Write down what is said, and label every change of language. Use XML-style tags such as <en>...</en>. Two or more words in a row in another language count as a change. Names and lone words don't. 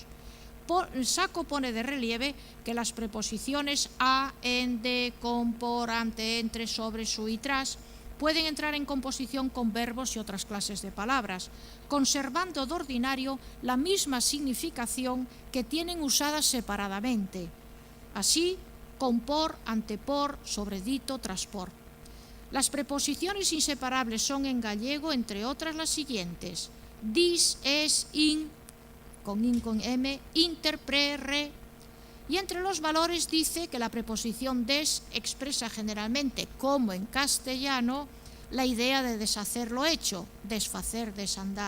<es>Sacco pone de relieve que las preposiciones a, en, de, con, por, ante, entre, sobre, su y tras pueden entrar en composición con verbos y otras clases de palabras, conservando de ordinario la misma significación que tienen usadas separadamente. Así, con por, antepor, sobredito, traspor. Las preposiciones inseparables son en gallego, entre otras, las siguientes: dis, es, in, con m, inter, pre, re. Y entre los valores dice que la preposición des expresa generalmente, como en castellano, la idea de deshacer lo hecho, desfacer, desandar.</es>